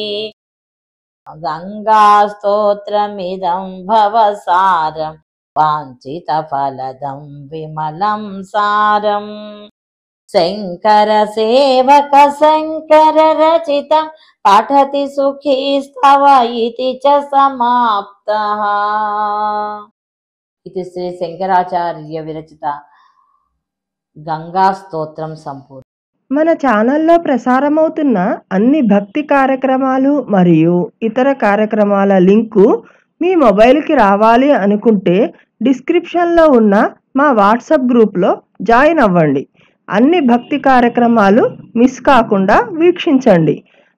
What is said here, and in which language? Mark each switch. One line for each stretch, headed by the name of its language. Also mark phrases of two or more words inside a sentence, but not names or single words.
Sanskrit: गंगास्तोत्रमिदं भवसारं वाञ्छितफलदं विमलं सारं शङ्करसेवक शङ्कररचितं पठति सुखी स्तव इति च समाप्तः। इति श्री शंकराचार्य विरचित गंगा स्तोत्रम संपूर्ण।
Telugu: మన ఛానల్లో ప్రసారమవుతున్న అన్ని భక్తి కార్యక్రమాలు మరియు ఇతర కార్యక్రమాల లింకు మీ మొబైల్కి రావాలి అనుకుంటే డిస్క్రిప్షన్లో ఉన్న మా వాట్సాప్ గ్రూప్లో జాయిన్ అవ్వండి. అన్ని భక్తి కార్యక్రమాలు మిస్ కాకుండా వీక్షించండి.